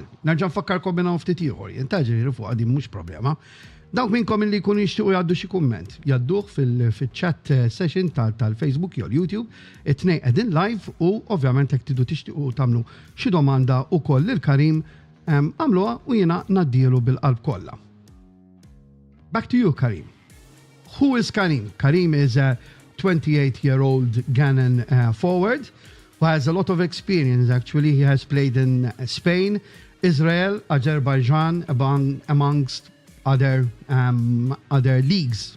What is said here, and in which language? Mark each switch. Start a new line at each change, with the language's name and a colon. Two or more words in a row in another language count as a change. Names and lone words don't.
Maltese: Nerġa' nfakkarkom minn hawn ftit ieħor, jintaġri fuq din mhux problema. Dawk minnkom li jkunu jixtiequ jgħaddu xi kumment, jgħadduh fil-
English: chat session
Maltese: tal-Facebook jew YouTube, it-tnejn qegħdin live u ovvjament jekk tridu tixtiequ tagħmlu xi domanda wkoll lil Karim għamluha u jiena naddielu bil-qalb kollha.
English: Back to you, Karim. Who is Karim? Karim is a 28-year-old Ghanaian forward who has a lot of experience. Actually, he has played in Spain, Israel, Azerbaijan, amongst other leagues.